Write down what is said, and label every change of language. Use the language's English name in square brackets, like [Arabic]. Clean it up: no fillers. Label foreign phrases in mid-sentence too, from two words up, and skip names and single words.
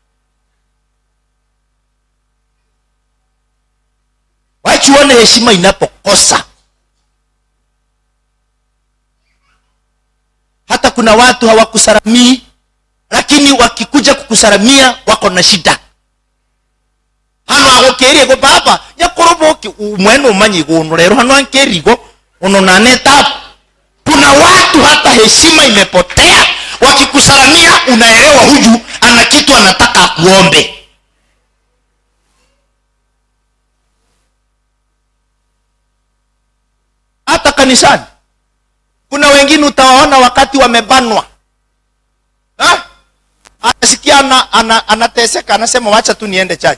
[Swahili] Wachuone heshima inapokosa. Hata kuna watu hawakusalamii, lakini wakikuja kukusalamia wako na shida. [Kuria] Hano agokerie go baba yakoroboke umwene umanyi gono rero hano ankerigo ono naneta. [Swahili] Kuna watu hata heshima imepotea, wakikusalamia unaelewa huyu ana kitu anataka kuombe. Hata kanisani kuna wengine utawaona wakati wamebanwa, anasikia anateseka, anasema wacha tu niende church.